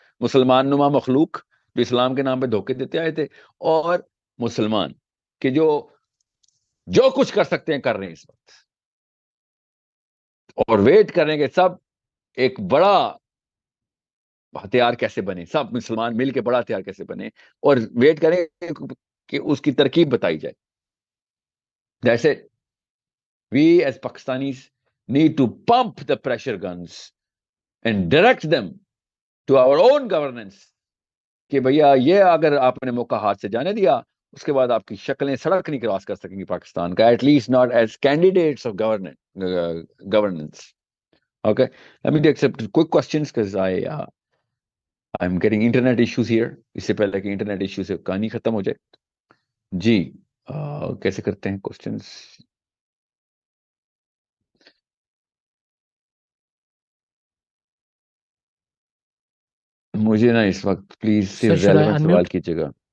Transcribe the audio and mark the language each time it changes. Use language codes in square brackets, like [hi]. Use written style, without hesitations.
[ur] مسلمان نما مخلوق جو اسلام کے نام پہ دھوکے دیتے آئے تھے, اور مسلمان کہ جو کچھ کر سکتے ہیں کر رہے ہیں اس وقت, اور ویٹ کر رہے ہیں کہ سب ایک بڑا ہتھیار کیسے بنے, سب مسلمان مل کے بڑا ہتھیار کیسے بنے, اور ویٹ کریں کہ اس کی ترکیب بتائی جائے. [en] That's it. We as Pakistanis need to pump the pressure guns and direct them to our own governance [ur] کہ بھیا یہ اگر آپ نے موقع ہاتھ سے جانے دیا اس کے بعد آپ کی شکلیں سڑک نہیں کراس کر سکیں گی پاکستان کا, [en] At least not as candidates of governance. Okay, let me take some quick questions because I'm getting internet issues here. [ur] اس سے پہلے کہ انٹرنیٹ ایشو سے کہانی ختم ہو جائے. جی کیسے کرتے ہیں کوشچنس؟ مجھے نا اس وقت پلیز صرف ریلیونٹ سوال کیجیے گا.